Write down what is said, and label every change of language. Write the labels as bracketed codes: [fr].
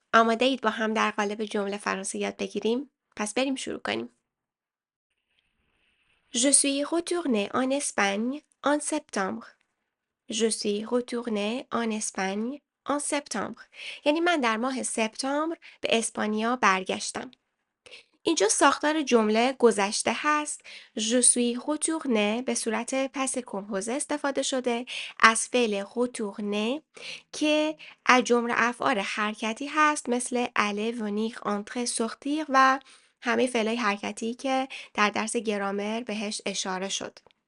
[fa] آماده اید با هم در قالب جمله فرانسه یاد بگیریم؟ پس بریم شروع کنیم. [fr] Je suis retourné en Espagne en septembre. Je suis retourné en Espagne en septembre. [fa] یعنی من در ماه سپتامبر به اسپانیا برگشتم. اینجا ساختار جمله گذشته هست. [fr] Je suis retourné [fa] به صورت پس کمپوزه استفاده شده از فعل retourner که از جمله افعال حرکتی هست مثل aller, venir, entrer, sortir و همه فعلای حرکتی که در درس گرامر بهش اشاره شد.